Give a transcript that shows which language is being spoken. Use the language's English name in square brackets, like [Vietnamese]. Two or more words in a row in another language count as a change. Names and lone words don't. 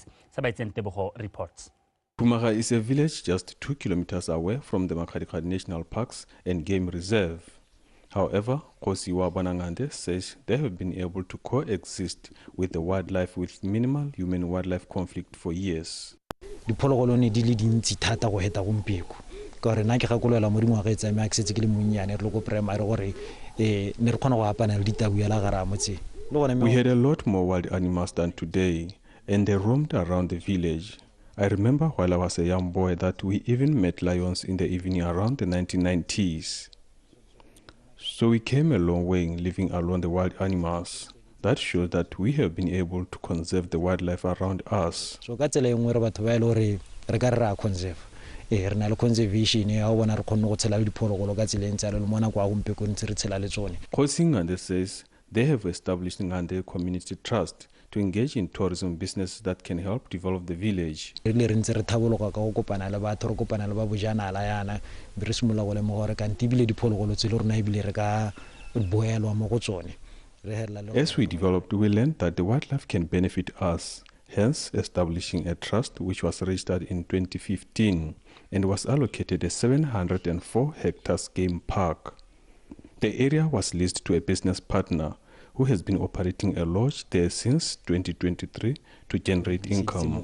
[English] Sabaitsen Tebogo reports. Kumaga is a village just 2 kilometers away from the Makgadikgadi National Parks and Game Reserve. However, Khosi wa bona Ngande says they have been able to coexist with the wildlife with minimal human-wildlife conflict for years. [Tswana] Diphologolo ne di le dintsi thata go heta gompieko ka gore nna ke gakolola mo dingwaga tsa me a ke setse ke le monnyane re le go primary gore ne re kgona go apana le ditabuela gara motseng. [English] We had a lot more wild animals than today, and they roamed around the village. I remember while I was a young boy that we even met lions in the evening around the 1990s. So we came a long way in living along the wild animals. That shows that we have been able to conserve the wildlife around us. [Tswana] So ka tsela engwe re batho ba ile gore re ka re conserve. Re na le conservation ya bona re kgonne go tshela le diphologolo ka tsela ntse le mona kwa gompeko ntse re tshela le tsone. [English] Khosi Ngande says they have established Ngande Community Trust to engage in tourism business that can help develop the village. [Tswana] Re ntse re thabologa ka go kopana le batho re kopana le ba bojanala yana be re simola go le mo gore ka ntibile diphologolo tse le rona ibile re ka boelwa mo go tsone. [English] As we developed, we learned that the wildlife can benefit us, hence establishing a trust which was registered in 2015 and was allocated a 704 hectares game park. The area was leased to a business partner who has been operating a lodge there since 2023 to generate income.